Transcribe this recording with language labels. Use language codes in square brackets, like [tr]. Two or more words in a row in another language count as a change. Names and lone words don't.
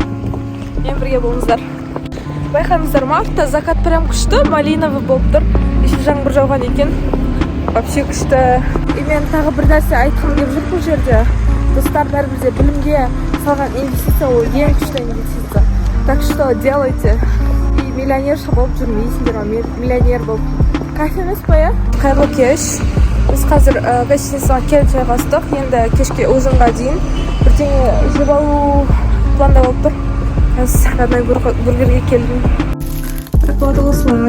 [kk] Мен бірге болыңыздар. Байқаймыздар ма? Артта [ru] закат прям [kk] күшті, малиновый болып тұр. Еще жаңбыр жауған екен. Вообще күшті. Мен тағы бір нәрсе айтқым келіп жүр бұл жерде. Достар, бәрімізде білімге салған инвестиция ол ең күшті инвестиция. [ru] Так что делайте. [kk] И миллионерша болып жүрмейсіңдер, миллионер болып. Кафе емес па, иә? Қайырлы кеш. Біз қазір гостиницаға келіп жайғастық. Енді кешке ужинға дейін бірдеңе жеп алу планда болып тұр. Қазір родной бургерге келдім. Так болады осылай.